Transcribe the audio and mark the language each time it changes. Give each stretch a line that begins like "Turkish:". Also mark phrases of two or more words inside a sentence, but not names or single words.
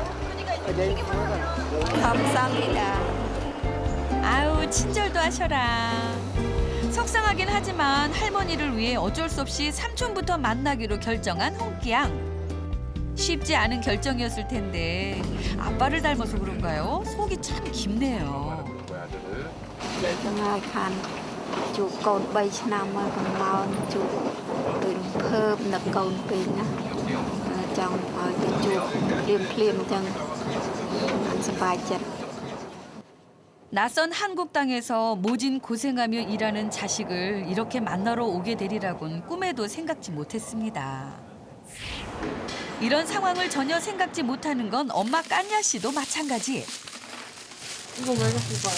Korean: 감사합니다. 아우 친절도 하셔라. 속상하긴 하지만 할머니를 위해 어쩔 수 없이 삼촌부터 만나기로 결정한 홍기양. 쉽지 않은 결정이었을 텐데 아빠를 닮아서 그런가요? 속이 참 깊네요.
Khmer: ជួបកូន 3 ឆ្នាំមកកំឡោនជួបពេលភើបនឹកកូនពេកណាចង់ឲ្យទៅជួបភ្លាមអញ្ចឹងសប្បាយចិត្ត
Korean: 낯선 한국 땅에서 모진 고생하며 일하는 자식을 이렇게 만나러 오게 되리라곤 꿈에도 생각지 못했습니다. 이런 상황을 전혀 생각지 못하는 건 엄마 깐야 씨도 마찬가지. 이거 왜 자꾸 봐요?